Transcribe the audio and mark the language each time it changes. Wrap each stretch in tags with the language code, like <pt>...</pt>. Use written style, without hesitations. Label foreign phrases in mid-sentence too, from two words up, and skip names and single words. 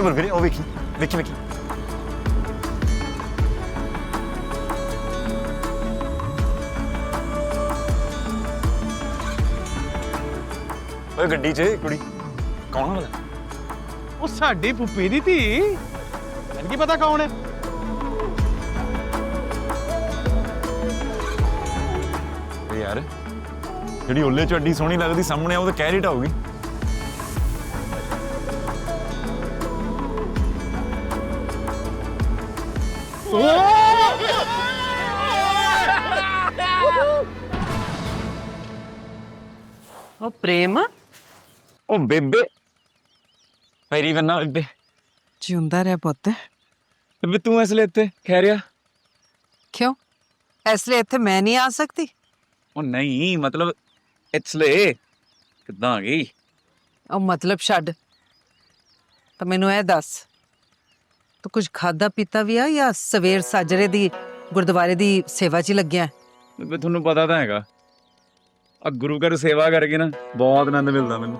<pa>ਬੋਲ ਫਿਰ ਓ ਵਿੱਕੀ ਵਿੱਕੀ ਵਿੱਕੀ ਓਏ ਗੱਡੀ 'ਚ ਕੁੜੀ ਕੌਣ ਵਾਲਾ? ਉਹ ਸਾਡੀ ਪੁੱਪੀ ਦੀ ਧੀ। ਮੈਨੂੰ ਕੀ ਪਤਾ ਕੌਣ ਹੈ। यार ਜਿਹੜੀ ਉੱਲੇ ਚ ਅੱਡੀ ਸੋਹਣੀ ਲੱਗਦੀ ਸਾਹਮਣੇ ਆ ਉਹ ਤਾਂ ਕਹਿ ਰਹੀ ਢਾਊਗੀ। ਓ ਪ੍ਰੇਮ ਉਹ ਬੇਬੇ ਪੈਰੀ ਬੰਨਾ ਬੇਬੇ। ਜਿਉਂਦਾ ਰਹਿ ਪੁੱਤ। ਬੇਬੇ ਤੂੰ ਇਸ ਲਈ ਇੱਥੇ ਕਹਿ ਰਿਹਾ? ਕਿਉਂ ਇਸ ਲਈ ਇੱਥੇ ਮੈਂ ਨਹੀਂ ਆ ਸਕਦੀ? ਉਹ ਨਹੀਂ ਮਤਲਬ ਇਸ ਲਈ ਕਿੱਦਾਂ ਆ ਗਈ? ਉਹ ਮਤਲਬ ਛੱਡ, ਤਾਂ ਮੈਨੂੰ ਇਹ ਦੱਸ, ਤੂੰ ਕੁਝ ਖਾਦਾ ਪੀਤਾ ਵੀ ਆ ਜਾਂ ਸਵੇਰ ਸਾਜਰੇ ਦੀ ਗੁਰਦੁਆਰੇ ਦੀ ਸੇਵਾ 'ਚ ਹੀ ਲੱਗਿਆ? ਬੇਬੇ ਤੁਹਾਨੂੰ ਪਤਾ ਤਾਂ ਹੈਗਾ ਆ ਗੁਰੂ ਘਰ ਸੇਵਾ ਕਰਕੇ ਨਾ ਬਹੁਤ ਆਨੰਦ ਮਿਲਦਾ ਮੈਨੂੰ।</pa>